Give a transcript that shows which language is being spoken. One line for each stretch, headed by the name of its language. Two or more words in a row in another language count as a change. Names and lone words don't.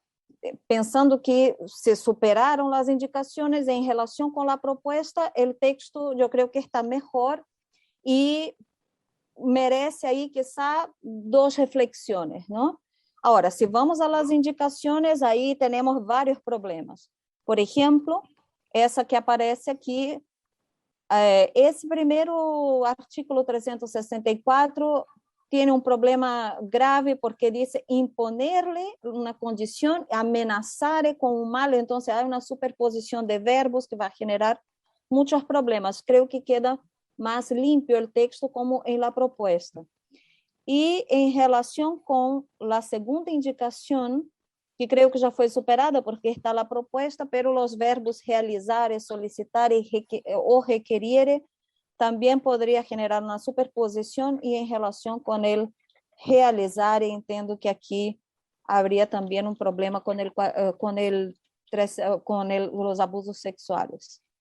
Spanish: pensando que se superaron las indicaciones en relación con la propuesta, el texto yo creo que está mejor y merece ahí quizá dos reflexiones, ¿no? Ahora, si vamos a las indicaciones, ahí tenemos varios problemas. Por ejemplo,
Portuguese: essa que aparece aqui, esse primeiro artículo 364 tem um problema grave porque diz imponerle uma condição, amenazar com um mal, então há uma superposição de verbos que vai generar muitos problemas.
Spanish: Creo que queda mais limpio
Portuguese: o texto
Spanish: como em la propuesta.
Portuguese: E em relação com a segunda indicação, que creo que já foi superada porque está
Spanish: la propuesta, pero los verbos realizar, solicitar o requerir también podría generar una superposición y en relación con el realizar, entiendo que aquí habría también un problema con los abusos sexuales.